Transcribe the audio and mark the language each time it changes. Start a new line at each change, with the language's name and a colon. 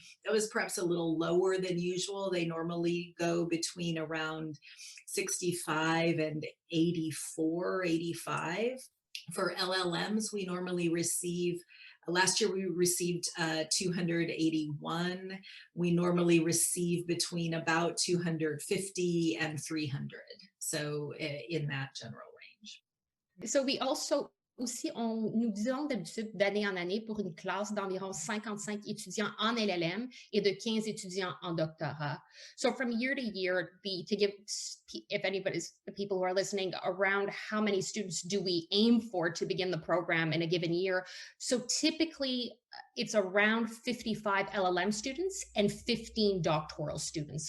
English: That was perhaps a little lower than usual. They normally go between around 65 and 84, 85. For LLMs, we normally receive last year we received 281. We normally receive between about 250 and 300. So in that general range. So we also
French: Aussi, nous disons d'habitude d'année en année pour une classe d'environ 55 étudiants en LLM et de 15 étudiants en doctorat.
English: So from year to year, to give, if anybody's, the people who are listening, around how many students do we aim for to begin the program in a given year? So typically, it's around 55 LLM students and 15 doctoral students.